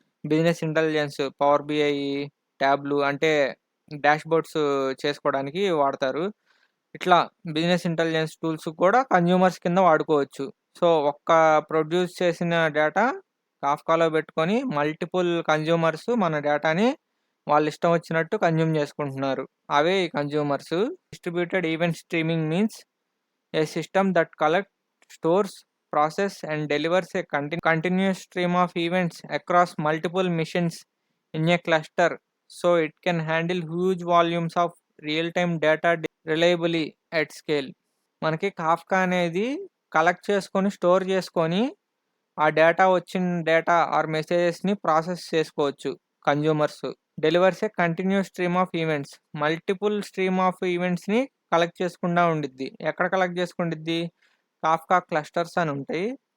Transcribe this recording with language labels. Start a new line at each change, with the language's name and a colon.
Telugu: Business intelligence, power BI ట్యాబ్‌లు అంటే dashboards చేసుకోవడానికి వాడతారు. ఇట్లా బిజినెస్ ఇంటెలిజెన్స్ టూల్స్ కూడా కన్జ్యూమర్స్ కింద వాడుకోవచ్చు. సో, ఒక్క ప్రొడ్యూస్ చేసిన డేటా కాఫ్కాలో పెట్టుకొని మల్టిపుల్ కన్జ్యూమర్స్ మన డేటాని వాళ్ళిష్టం వచ్చినట్టు కన్జ్యూమ్ చేసుకుంటున్నారు. అవే ఈ consumers.
English: Distributed event streaming means a system that collects, stores, processes, and delivers a continuous stream of events across multiple machines in a cluster so it can handle huge volumes of real-time data reliably at scale.
Telugu: మనకి Kafka అనేది collect చేసుకొని, store చేసుకొని, ఆ వచ్చిన data are మెసేజెస్‌ని process చేసుకోవచ్చు consumers.
English: Delivers a continuous stream of events.
Telugu: Multiple stream of ఈవెంట్స్‌ని collect చేసుకుంటా ఉండిద్ది. ఎక్కడ కలెక్ట్ చేసుకుండిద్ది? కాఫ్కా క్లస్టర్స్ అని ఉంటాయి.